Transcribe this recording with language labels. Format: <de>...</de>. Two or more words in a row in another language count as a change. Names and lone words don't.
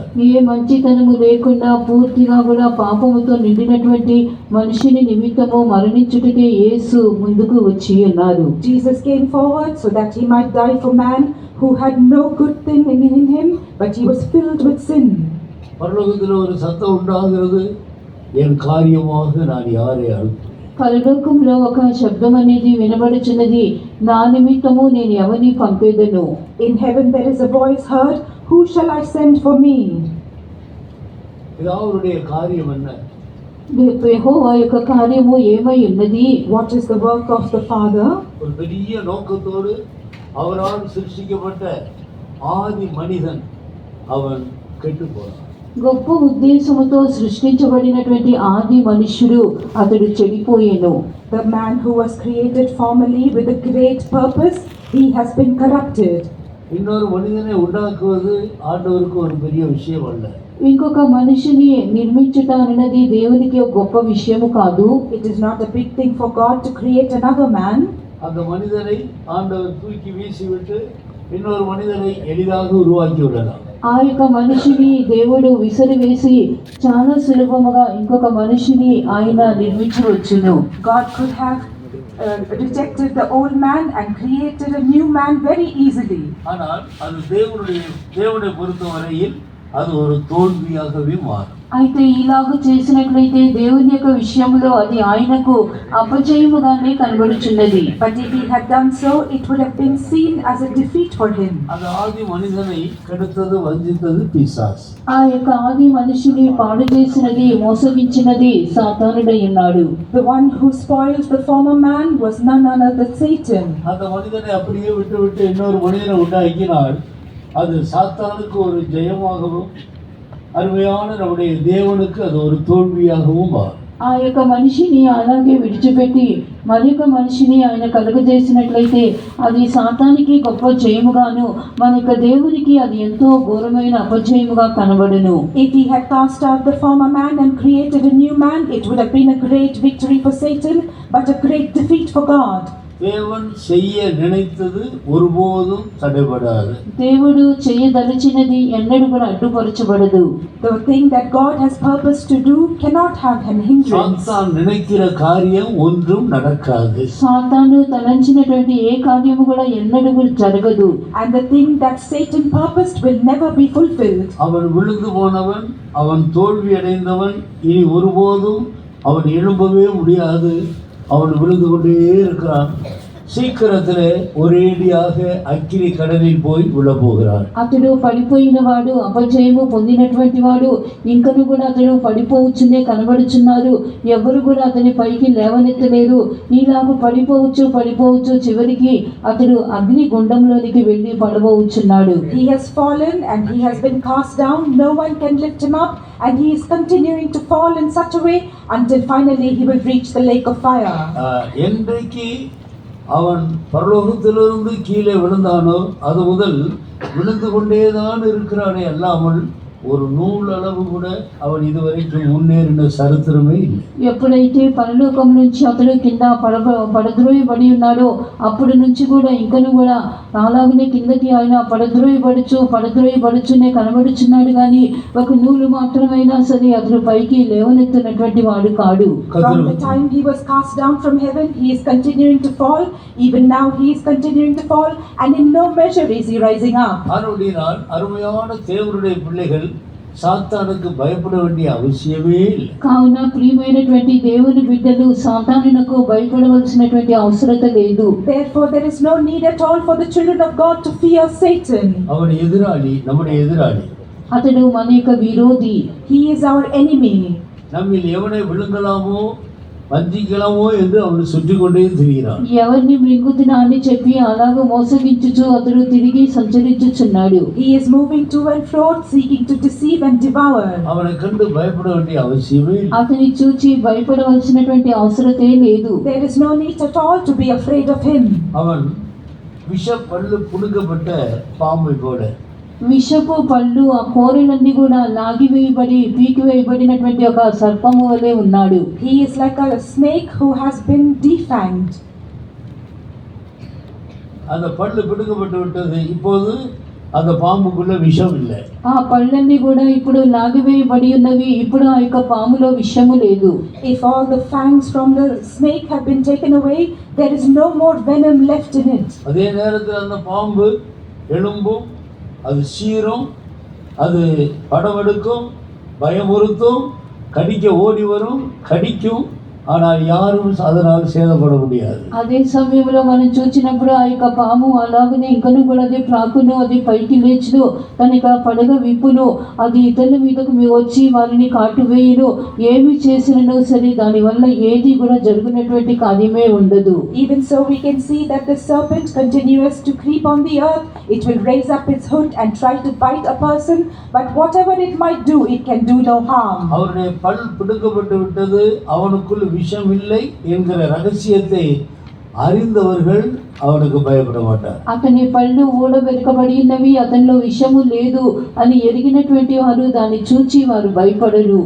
<te>ఏ మంచితనము లేకుండా పూర్తిగా కూడా పాపముతో నిండినటువంటి మనిషిని నిమిత్తము మరణించుటకే యేసు ముందుకు వచ్చి ఉన్నారు.</te> <en>Jesus came forward so that he might die for man who had no good thing in him, but he was filled with sin.</en> <ta>பரலோகத்தில் ஒரு சத்தம் உண்டாகிறது, என் காரியமாக நான் யாரை அனுப்புவேன்.</ta> <te>పరలోకంలో ఒక శబ్దం అనేది వినబడుచున్నది, నా నిమిత్తము నేను ఎవరిని పంపేదను.</te> <en>In heaven there is a voice heard, who shall I send for me?</en> <ta>இது அவருடைய காரியம் என்ன?</ta> <te>యెహోవా యొక్క కార్యము ఏమై ఉన్నది?</te> <en>What is the work of the Father?</en> <ta>ஒரு பெரிய நோக்கத்தோடு அவரால் சிருஷ்டிக்கப்பட்ட ஆதி மனிதன் அவன் கெட்டு போனான்.</ta> <te>గొప్ప ఉద్దేశముతో సృష్టించబడినటువంటి ఆది మనుష్యుడు అతడు చెడిపోయేను.</te> <en>The man who was created formerly with a great purpose, he has been corrupted.</en> <ta>இன்னொரு மனிதனை உண்டாக்குவது ஆண்டவருக்கு ஒரு பெரிய விஷயம் அல்ல.</ta> <te>ఇంకొక మనిషిని నిర్మించుట అన్నది దేవునికి ఒక గొప్ప విషయము కాదు.</te> <en>It is not a big thing for God to create another man.</en> <ta>அந்த மனிதனை ஆண்டவர் தூக்கி வீசிவிட்டு இன்னொரு மனிதனை எளிதாக உருவாக்கி விடலாம்.</ta> <te>ఆ యొక్క మనిషిని దేవుడు విసిరివేసి చాలా సులభముగా ఇంకొక మనిషిని ఆయన నిర్మించవచ్చును.</te> <en>God could have rejected the old man and created a new man very easily.</en> <ta>ஆனால் அது தேவனை பொறுத்தவரையில் அது ஒரு தோல்வியாகவே மாறும்.</ta> <te>అయితే ఇలాగ చేసినట్లయితే దేవుని యొక్క విషయంలో అది ఆయనకు అపజయముగానే కనబడుచున్నది.</te> <en>But if he had done so, it would have been seen as a defeat for him.</en> <ta>அந்த ஆதி மனிதனை கெடுத்தது வஞ்சித்தது பிசாஸ்.</ta> <te>ఆ యొక్క ఆది మనిషిని పాడు చేసినది మోసగించినది సాతానుడై ఉన్నాడు.</te> <en>The one who spoiled the former man was none other than Satan.</en> <ta>அந்த மனிதனை அப்படியே விட்டு இன்னொரு மனிதனை உண்டாக்கினால் அது சாத்தானுக்கு ஒரு ஜெயமாகவும் அருமையான நம்முடைய தேவனுக்கு அது ஒரு தோல்வியாகவும் மாறும்.</ta> <te>ఆ యొక్క మనిషిని అలాగే విడిచిపెట్టి మరొక మనిషిని ఆయన కలుగజేసినట్లయితే అది సాతానికి గొప్ప జయముగాను మన యొక్క దేవునికి అది ఎంతో ఘోరమైన అపజయముగా కనబడును.</te> <en>If he had cast out the former man and created a new man, it would have been a great victory for Satan, but a great defeat for God.</en> <ta>தேவன் செய்ய நினைத்தது ஒருபோதும் தடைபடாது.</ta> <te>దేవుడు చేయదలచినది ఎన్నడూ కూడా అడ్డుపరచబడదు.</te> <en>The thing that God has purposed to do cannot have an hindrance.</en> <ta>சாத்தான் நினைக்கிற காரியம் ஒன்றும் நடக்காது.</ta> <te>సాతాను తలంచినటువంటి ఏ కార్యము కూడా ఎన్నడూ కూడా జరగదు.</te> <en>And the thing that Satan purposed will never be fulfilled.</en> <ta>அவன் விழுந்து போனவன், அவன் தோல்வி அடைந்தவன், இனி ஒருபோதும் அவன் எழும்பவே முடியாது. அவன் விழுந்து கொண்டே இருக்கிறான். சீக்கிரத்திலே ஒரேடியாக அக்கினி கடலில் போய் விழப்போகிறான்.</ta> <te>అతడు పడిపోయిన వాడు, అపజయము పొందినటువంటి వాడు, ఇంకను కూడా అతడు పడిపోవచ్చునే కనబడుచున్నారు. ఎవరు కూడా అతని పైకి లేవనెత్తలేరు. ఇలాగ పడిపోవచ్చు చివరికి అతడు అగ్ని గుండంలోనికి వెళ్ళి పడబోచున్నాడు.</te> <en>He has fallen and he has been cast down. No one can lift him up, and he is continuing to fall in such a way until finally he will reach the lake of fire.</en> <ta>என்றைக்கு அவன் பரலோகத்திலிருந்து கீழே விழுந்தானோ அது முதல் விழுந்து கொண்டேதான் இருக்கிறானே அல்லாமல் ஒரு நூல் அளவு கூட அவன் இதுவரைக்கும் మున్నేరిన சரித்திரமே இல்லை.</ta> <te>ఎప్పుడైతే పరలోకం నుంచి అతడు కింద పడద్రోయబడి ఉన్నాడో అప్పటి నుంచి కూడా ఇంకను కూడా అలాగనే కిందకి ఆయన పడద్రోయబడుచునే కనబడుచున్నాడు కానీ ఒక నూలు మాత్రమైనా సరే అతడు పైకి లేవనెత్తినటువంటి వాడు కాడు.</te> <en>From the time he was cast down from heaven, he is continuing to fall. Even now he is continuing to fall, and in no measure is he rising up.</en> <ta>ஆனபடியால் அருமையான தேவனுடைய பிள்ளைகள் சாத்தானுக்கு பயப்பட வேண்டிய అవసరమే లేదు.</ta> <te>కావున ప్రియమైనటువంటి దేవుని బిడ్డలు సాతానునకు భయపడవలసినటువంటి అవసరత లేదు.</te> <en>Therefore there is no need at all for the children of God to fear Satan.</en> <ta>அவன் எதிராளி, நம்முடைய எதிராளி.</ta> <te>అతడు మన యొక్క విరోధి.</te> <en>He is our enemy.</en> <ta>நம்மில் எவனை விழுங்கலாமோ వంచికలమో என்று அவன் சுற்றி கொண்டே திரிகிறான்.</ta> <te>ఎవరిని మృంగుతున్నా అని చెప్పి అలాగ మోసగించుచు అతడు తిరిగి సంచరించుచున్నాడు.</te> <en>He is moving to and fro, seeking to deceive and devour.</en> <ta>அவனை கண்டு பயப்பட வேண்டிய அவசியமே இல்லை.</ta> <te>అతని చూచి భయపడవలసినటువంటి అవసరతే లేదు.</te> <en>There is no need at all to be afraid of him.</en> <ta>அவன் விஷ பல்லு புடுங்கப்பட்ட பாம்பை போல,</ta> <te>విషపు పళ్ళు ఆ కోరలన్నీ కూడా పీకివేయబడినటువంటి ఒక సర్పము వలె ఉన్నాడు.</te> <en>He is like a snake who has been defanged.</en> <ta>அந்த பல்லு பிடுங்கப்பட்டு விட்டது. இப்போது அந்த பாம்புக்குள்ள விஷம் இல்லை.</ta> <te>ఆ పళ్ళన్నీ కూడా ఇప్పుడు లాగివేయబడి ఉన్నవి. ఇప్పుడు ఆ యొక్క పాములో విషము లేదు.</te> <en>If all the fangs from the snake have been taken away, there is no more venom left in it.</en> <ta>அதே நேரத்தில் அந்த பாம்பு எழும்பும், அது சீரும், அது படமெடுக்கும், பயமுறுத்தும், கடிக்க ஓடி வரும், கடிக்கும். ஆனால் யாரும் அதனால் சேதப்பட முடியாது.</ta> <te>అదే సమయంలో మనం చూసినప్పుడు ఆ యొక్క పాము అలాగనే ఇంకను కూడా అది ప్రాకును, అది పైకి లేచును, తన యొక్క పడగ విప్పును, అది ఇతరుల మీదకు వచ్చి వారిని కాటువేయును. ఏమి చేసినను సరే దానివల్ల ఏది కూడా జరుగునటువంటి కార్యమే ఉండదు.</te> <en>Even so we can see that the serpent continues to creep on the earth. It will raise up its hood and try to bite a person, but whatever it might do, it can do no harm.</en> <ta>அவருடைய பல் பிடுங்கப்பட்டு விட்டது, அவனுக்குள் விஷம் இல்லை என்கிற ரகசியத்தை அறிந்தவர்கள் அவனுக்கு பயப்பட மாட்டார்.</ta> <te>అతని పళ్ళు ఊడబెరకబడి ఉన్నవి, అతనిలో విషము లేదు అని ఎరిగినటువంటి వారు దాన్ని చూచి వారు భయపడరు.</te>